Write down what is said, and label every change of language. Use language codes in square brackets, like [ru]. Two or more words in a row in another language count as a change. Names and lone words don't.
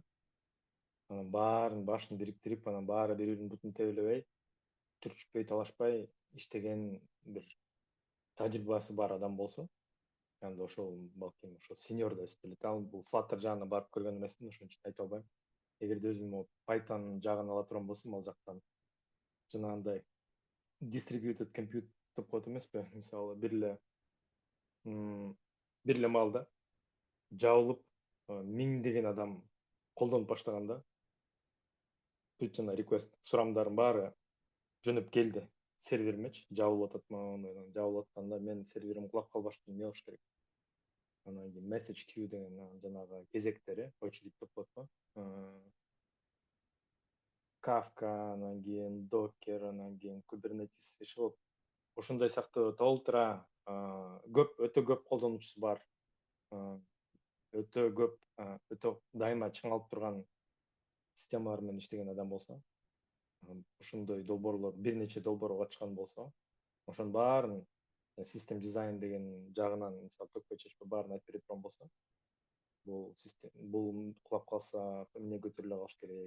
[ky] Анан баарын башын бириктирип, анан баары бири биринин бутун тебелебей, түрчүппөй, талашпай иштеген бир тажрыйбасы бар адам болсо, анда ошол балким ошо сеньор деп эсептелет. Ал бул Flutter жагына барып көргөн эмесмин, ошон үчүн айта албайм. Эгерде өзүм Python жагын ала турган болсом, ал жактан жанагындай [en] distributed compute [ky] деп коет эмеспи? Мисалы бир эле маалда жабылып миңдеген адам колдонуп баштаганда бүт жана request сурамдардын баары жөнөп келди серверимечи, жабылып атат, жабылып атканда мен серверим кулап калбаш үчүн эмне кылыш керек? Анан кийин [en] message queue [ky] деген жанагы кезектери, очередь деп коет го. Kafka, анан кийин Docker, анан кийин Kubernetes иши болуп, ошондой сыяктуу толтура өтө көп колдонуучусу бар, өтө көп, өтө дайыма чыңалып турган системалар менен иштеген адам болсо, ошондой долбоорлор, бир нече долбоорго катышкан болсо, ошонун баарын [en] system design [ky] деген жагынан, мисалы төкпөй чечпей баарын айтып бере турган болсо, бул кулап калса эмне көтөрүлө калыш керек?